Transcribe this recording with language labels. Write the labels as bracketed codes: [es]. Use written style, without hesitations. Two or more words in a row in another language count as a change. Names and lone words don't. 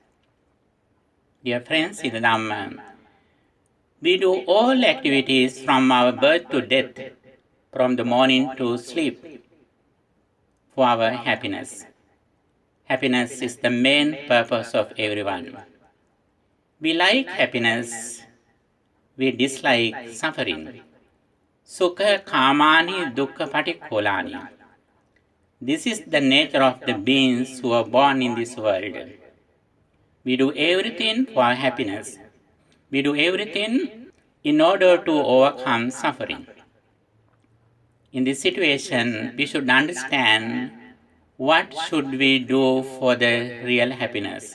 [en] Dear friends in the Dhamma, we do all activities from our birth to death, from the morning to sleep, for our happiness. Happiness is the main purpose of everyone. We like happiness, we dislike suffering. [pi] Sukha kamani dukkha patikolani. [en] This is the nature of the beings who are born in this world. We do everything for happiness. We do everything in order to overcome suffering. In this situation, we should understand what should we do for the real happiness.